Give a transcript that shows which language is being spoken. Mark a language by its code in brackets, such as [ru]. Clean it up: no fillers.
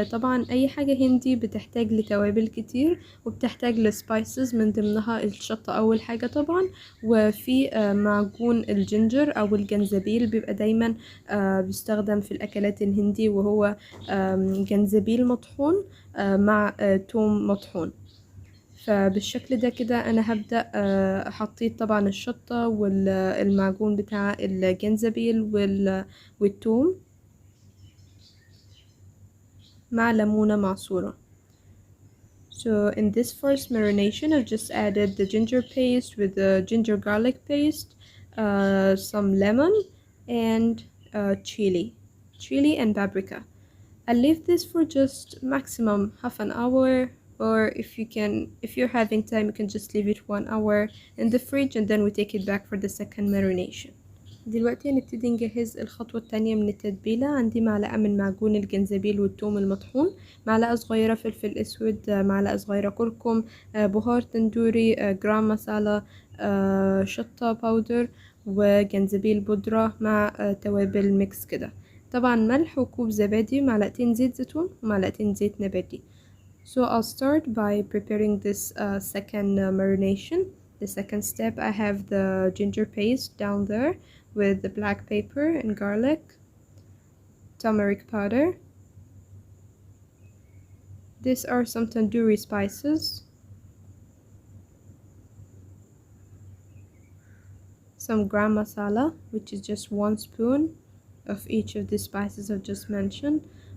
[ar] طبعا أي حاجة هندي بتحتاج لتوابل كتير وبتحتاج لسبايسز، من ضمنها الشطة أول حاجة طبعا، وفي معجون الجنجر أو الجنزبيل بيبقى دايما بيستخدم في الأكلات الهندي، وهو جنزبيل مطحون مع توم مطحون. فبالشكل ده كده انا هبدأ حطيت طبعا الشطة والمعجون بتاع الجنزبيل والثوم مع ليمونة معصورة. [en] So in this first marination I've just added the ginger paste with the ginger garlic paste, some lemon and chili and paprika. I'll leave this for just maximum half an hour, or if you're having time you can just leave it 1 hour in the fridge and then we take it back for the second marination. [ar] دلوقتي هنبتدي نجهز الخطوة التانية من التتبيلة. عندي معلقة من معجون الجنزبيل والثوم المطحون، معلقة صغيرة فلفل اسود، معلقة صغيرة كركم، بهار تندوري، جرام مسالة، شطة باودر وجنزبيل بودرة مع توابل ميكس كده. طبعا ملح وكوب زبادي، معلقتين زيت زيتون ومعلقتين زيت نباتي. [en] So I'll start by preparing this second marination. The second step, I have the ginger paste down there with the black pepper and garlic, turmeric powder. These are some tandoori spices, some gram masala, which is just 1 spoon of each of the spices I've just mentioned.